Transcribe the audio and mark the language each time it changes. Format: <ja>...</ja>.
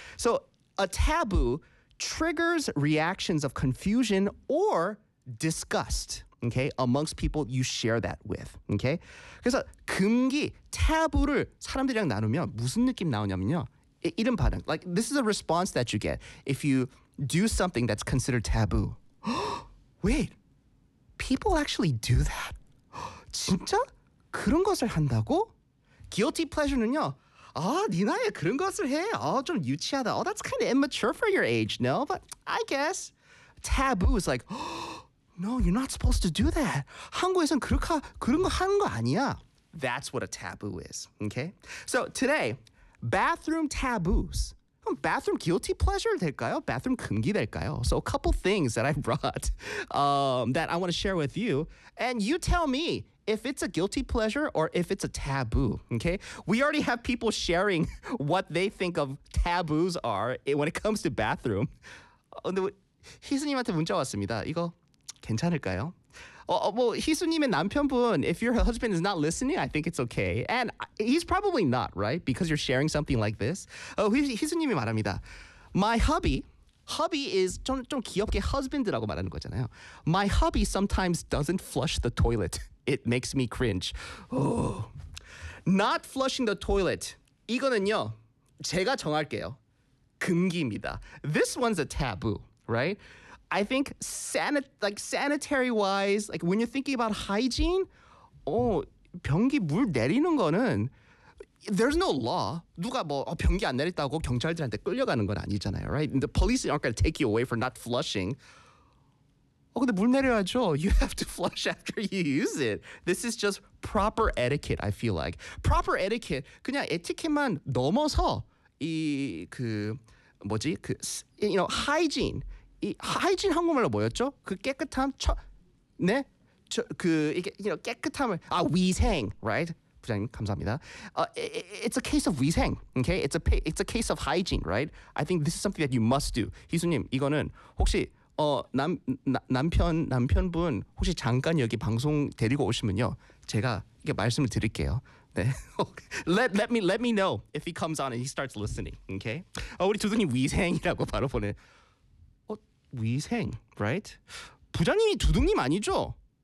<en>So a taboo triggers reactions of confusion or disgust, okay, amongst people you share that with, okay?</en> <ko>그래서 금기, 타부를 사람들이랑 나누면 무슨 느낌 나오냐면요. 이런 반응,</ko> <en>like this is a response that you get if you do something that's considered taboo. Wait, people actually do that?</en> <ko>진짜? 그런 것을 한다고? Guilty pleasure는요. 아, 네 나이에 그런 것을 해? 아, 좀 유치하다.</ko> <en>Oh, that's kind of immature for your age, no? But I guess taboo is like, no, you're not supposed to do that.</en> <ko>한국에선 그런 거 하는 거 아니야.</ko> <en>That's what a taboo is, okay? So today, bathroom taboos.</en> <ko>Bathroom guilty pleasure 될까요? Bathroom 금기 될까요?</ko> <en>So a couple things that I brought that I want to share with you. And you tell me if it's a guilty pleasure or if it's a taboo, okay? We already have people sharing what they think of taboos are when it comes to bathroom.</en> <ko>근데 희수님한테 문자 왔습니다. 이거 괜찮을까요? 어, 희수님의 남편분,</ko> <en>if your husband is not listening, I think it's okay. And he's probably not, right? Because you're sharing something like this.</en> <ko>희수님이 말합니다.</ko> <en>My hubby is</en> <ko>좀 귀엽게 husband라고 말하는 거잖아요.</ko> <en>My hubby sometimes doesn't flush the toilet. It makes me cringe. Oh. Not flushing the toilet.</en> <ko>이거는요, 제가 정할게요. 금기입니다.</ko> <en>This one's a taboo, right? I think sanitary-wise, like when you're thinking about hygiene,</en> <ko>변기 물 내리는 거는</ko> <en>there's no law.</en> <ko>누가 변기 안 내렸다고 경찰들한테 끌려가는 건 아니잖아요,</ko> <en>right? And the police aren't going to take you away for not flushing.</en> <ko>근데 물 내려야죠.</ko> <en>You have to flush after you use it. This is just proper etiquette, I feel like.</en> <ko>Proper etiquette, 그냥 에티켓만 넘어서 hygiene. 이 하이진 한국말로 뭐였죠? 그 깨끗함 처 네? 저 그 이게</ko> <en>you know</en> <ko>깨끗함을 아 위생, right? 부장님 감사합니다.</ko> <en>It's a case of 위생. Okay? It's a case of hygiene, right? I think this is something that you must do.</en> <ko>희수님, 이거는 혹시 남편분 혹시 잠깐 여기 방송 데리고 오시면요. 제가 이게 말씀을 드릴게요. 네.</ko> <en>let me know if he comes on and he starts listening. Okay?</en> <ko>우리 두둥님 위생이라고 바로 보내. 위생, right? 부장님이 두둥님 아니죠?</ko>